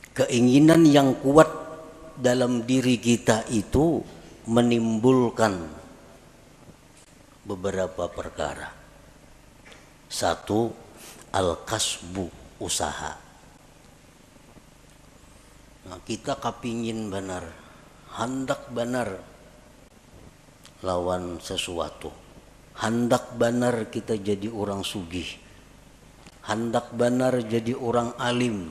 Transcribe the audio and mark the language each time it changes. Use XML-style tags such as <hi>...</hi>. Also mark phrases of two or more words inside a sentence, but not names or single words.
<bjn>Keinginan yang kuat dalam diri kita itu menimbulkan beberapa perkara. Satu, al-kasbu, usaha. Nah, kita kapingin benar, hendak benar lawan sesuatu. Hendak benar kita jadi orang sugih. Hendak benar jadi orang alim.</bjn>